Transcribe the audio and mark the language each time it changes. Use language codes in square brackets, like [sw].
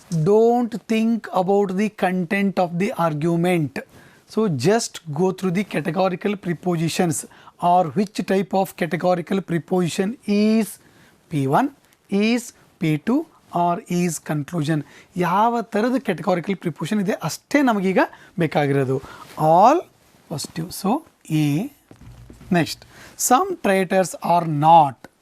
[en] Don't think about the content of the argument. So just go through the categorical prepositions, or which type of categorical preposition is P1, is P2 or is conclusion. [kn] ಯಾವ ಥರದ categorical preposition ಇದೆ ಅಷ್ಟೇ ನಮಗೀಗ ಬೇಕಾಗಿರೋದು. [en] All positive. So A. Next, some traitors are not.